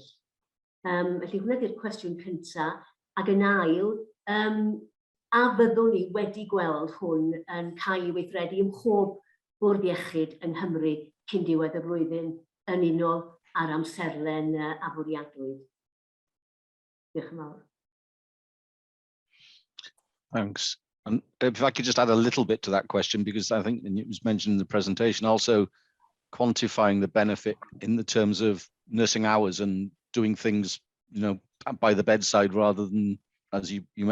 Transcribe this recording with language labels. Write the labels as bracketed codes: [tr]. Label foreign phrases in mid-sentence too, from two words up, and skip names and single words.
[cy] Felly hwnna ydy'r cwestiwn cyntaf, ac yn ail, a byddwn ni wedi gweld hwn yn cael ei weithredu ym mhob Bwrdd Iechyd yng Nghymru cyn diwedd y flwyddyn yn unol ar amserlen a bwriadwyd. Diolch yn fawr. [en] Thanks. And if I could just add a little bit to that question, because I think it was mentioned in the presentation, also quantifying the benefit in the terms of nursing hours and doing things, you know, by the bedside rather than, as you mentioned.